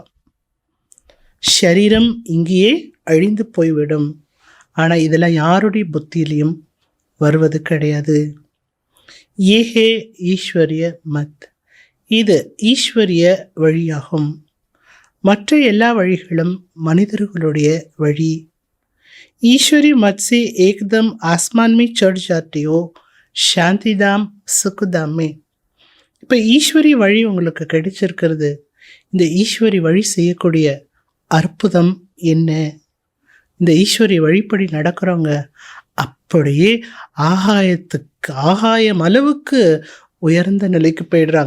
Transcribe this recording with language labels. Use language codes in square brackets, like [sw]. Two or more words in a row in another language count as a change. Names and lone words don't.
[ta] ஷரீரம் இங்கேயே அழிந்து போய்விடும். ஆனால் இதெல்லாம் யாருடைய புத்தியிலையும் வருவது கிடையாது. [hi] ये ईश्वरीय मत, [ta] இது ஈஸ்வரிய வழியாகும். மற்ற எல்லா வழிகளும் மனிதர்களுடைய வழி. [hi] ईश्वरी मत से एकदम आसमान में चढ़ जाते हो, சாந்திதாம் சுக்குதாம் में. [ta] இப்போ ஈஸ்வரி வழி உங்களுக்கு கிடைச்சிருக்கிறது. இந்த ஈஸ்வரி வழி செய்யக்கூடிய அற்புதம் என்ன? இந்த ஈஸ்வரி வழிப்படி நடக்கிறவங்க அப்படியே ஆகாயம் அளவுக்கு உயர்ந்த நிலைக்கு போயிடுறாங்க.